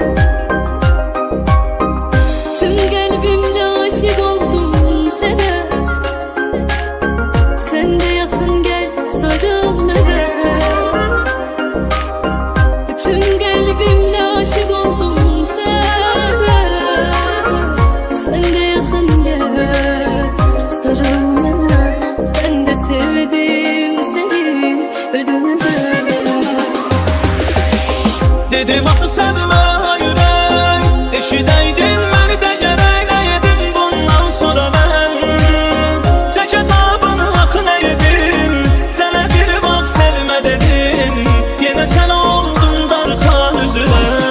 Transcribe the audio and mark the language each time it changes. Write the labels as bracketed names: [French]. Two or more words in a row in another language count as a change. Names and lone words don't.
[Azerbaijani] Tüm qəlbimlə aşiq oldum sənə Sən də yaxın gəl sarıl mənə Bütün qəlbimlə aşiq oldum sənə Sən də yaxın gəl sarıl mənə [Turkish] Ben de sevdim seni ölüme [Azerbaijani] Dedim axı sevmə ürək eşidəydin məni də gərək edim bundan sonra mən tək əzabını axı nə edim sənə bir vaxt sevmə dedim yenə sən oldun darxan üzünə